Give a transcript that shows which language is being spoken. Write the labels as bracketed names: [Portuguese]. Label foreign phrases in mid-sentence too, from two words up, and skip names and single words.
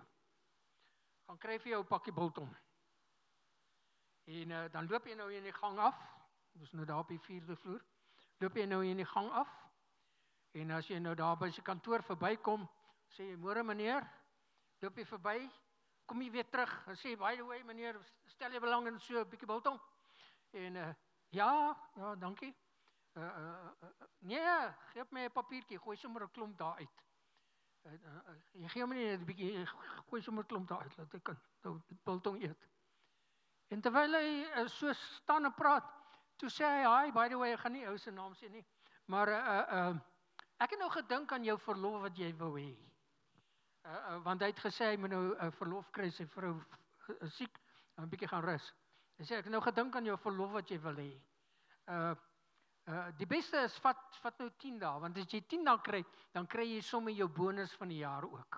[Afrikaans] Gaan kry vir jou 'n pakkie biltong. En dan loop jy nou in die gang af. Dis nou daar op die 4de vloer. Loop jy nou in die gang af. En as jy nou daar by sy kantoor verbykom, sê jy, môre meneer, loop jy verby, kom jy weer terug en sê, [English] by the way [Afrikaans] meneer, stel jy belang in so 'n bietjie biltong? En ja, dankie. Nee, geef my 'n papiertjie, gooi sommer 'n klomp daar uit. Jy gee my nie 'n bietjie, gooi sommer 'n klomp daar uit, laat ek kan nou biltong eet. En terwyl hy so staan en praat, toe sê hy, [English] hi, by the way, [Afrikaans] ek gaan nie ou se naam sê nie, maar ek het nou gedink aan jou verlof wat jy wou hê. Want hy het gesê, hy moet nou verlof kry, sy vrou siek, 'n bietjie gaan rus. Hy sê, ek het nou gedink aan jou verlof wat jy wil hê. Die beste is, vat nou 10 dae, want as jy 10 dae kry, dan kry jy sommer jou bonus van die jaar ook.